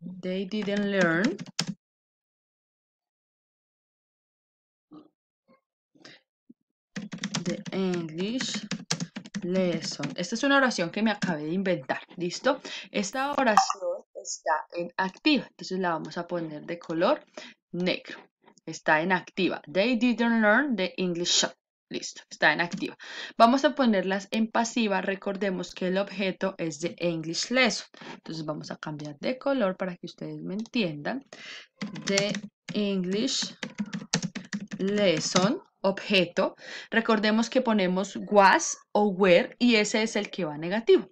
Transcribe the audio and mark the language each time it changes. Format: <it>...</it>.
<en>They didn't learn the English lesson.</en> <es>Esta es una oración que me acabé de inventar, ¿listo? Esta oración está en activa, entonces la vamos a poner de color negro. Está en activa.</es> <en>They didn't learn the English lesson.</en> <es>Listo, está en activa. Vamos a ponerlas en pasiva. Recordemos que el objeto es de English lesson. Entonces vamos a cambiar de color para que ustedes me entiendan.</es> <en>The English lesson, objeto.</en> <es>Recordemos que ponemos was o were y ese es el que va negativo.</es>